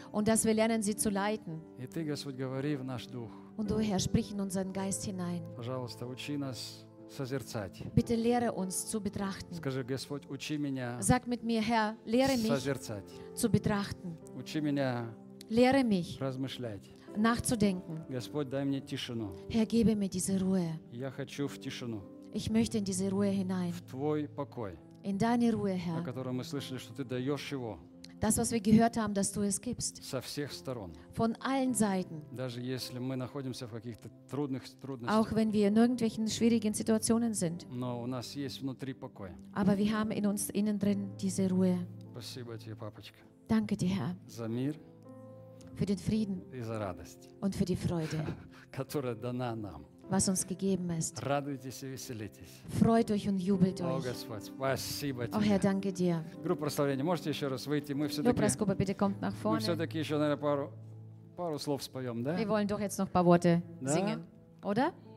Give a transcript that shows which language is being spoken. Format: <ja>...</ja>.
<de>Und dass wir lernen, sie zu leiten.</de> <ru>И ты, Господь, говори в наш дух.</ru> <de>Und du, Herr, sprich in unseren Geist hinein.</de> <ru>Пожалуйста, учи нас созерцать.</ru> <de>Bitte lehre uns zu betrachten.</de> <ru>Скажи, Господь, учи меня.</ru> <de>Sag mit mir, Herr, lehre mich</de> <ru>созерцать.</ru> <de>Zu betrachten.</de> <ru>Учи меня.</ru> <de>Lehre mich.</de> <ru>Размышлять.</ru> <de>Nachzudenken.</de> <ru>Господь, дай мне тишину.</ru> <de>Herr, gebe mir diese Ruhe.</de> <ru>Я хочу в тишину.</ru> <de>Ich möchte in diese Ruhe hinein.</de> <ru>В твой покой.</ru> <de>In deine Ruhe, Herr.</de> <ru>О котором мы слышали, что ты даешь его.</ru> <de>Das, was wir gehört haben, dass du es gibst.</de> <ru>Со всех сторон.</ru> <de>Von allen Seiten.</de> <ru>Даже если мы находимся в каких-то трудностях.</ru> <de>Auch wenn wir in irgendwelchen schwierigen Situationen sind.</de> <ru>Но у нас есть внутри покой.</ru> <de>Aber wir haben in uns innen drin diese Ruhe.</de> <ru>Спасибо тебе, папочка.</ru> <de>Danke dir, Herr.</de> <ru>За мир.</ru> <de>Für den Frieden.</de> <ru>И за радость.</ru> <de>Und für die Freude.</de> <ru>Которая дана нам.</ru> <de>Was uns gegeben ist.</de> <ru>Радуйтесь и веселитесь.</ru> <de>Freut euch und jubelt euch.</de> <ru>О, Господь, спасибо тебе.</ru> <de>О, Herr, danke dir.</de> <ru>Группа прославления, можете еще раз выйти? Мы все-таки,</ru> <de>bitte kommt nach vorne.</de> <ru>Мы все-таки еще, наверное, пару слов споем, да?</ru> <de>Wir wollen doch jetzt noch paar Worte singen, oder?</de>